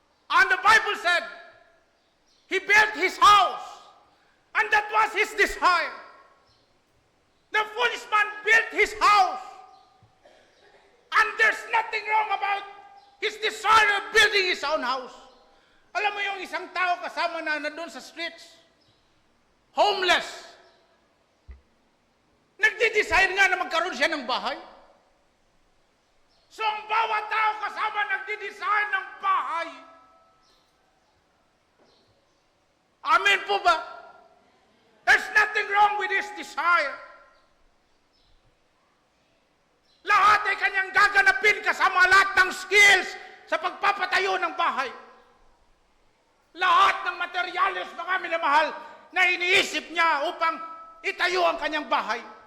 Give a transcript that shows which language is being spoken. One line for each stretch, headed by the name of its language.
English: And the Bible said, he built his house. And that was his desire. The foolish man built his house. And there's nothing wrong about his desire of building his own house.
Filipino: Alam mo yung isang tao kasama na doon sa streets, homeless, nagdi-desire nga na magkaroon siya ng bahay. So ang bawat tao kasama nagdi-desire ng bahay. Amen po ba?
English: There's nothing wrong with his desire.
Filipino: Lahat ay kanyang gaganapin kasama lahat ng skills sa pagpapatayo ng bahay. Lahat ng materyales, mga minamahal, na iniisip niya upang itayo ang kanyang bahay.